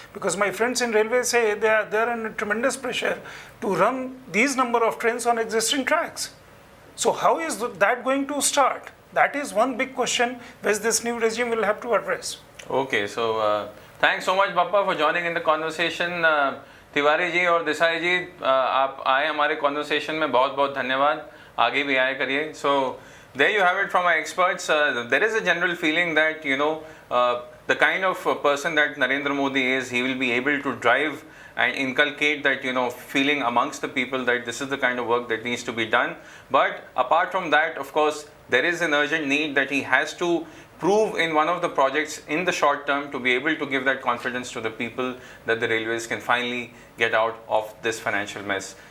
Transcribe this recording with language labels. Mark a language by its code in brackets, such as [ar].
[en] Because my friends in railway say they are under tremendous pressure to run these number of trains on existing tracks. So how is that going to start? That is one big question which this new regime will have to address. Okay, so thanks so much Bappa for joining in the conversation. [hi] Tiwari ji और देसाई जी, आप आए हमारे conversation में, बहुत बहुत धन्यवाद. आगे भी आया करिए. [en] So there you have it from our experts. There is a general feeling that the kind of person that Narendra Modi is, he will be able to drive and inculcate that feeling amongst the people that this is the kind of work that needs to be done. But apart from that, of course, there is an urgent need that he has to prove in one of the projects in the short term to be able to give that confidence to the people that the railways can finally get out of this financial mess.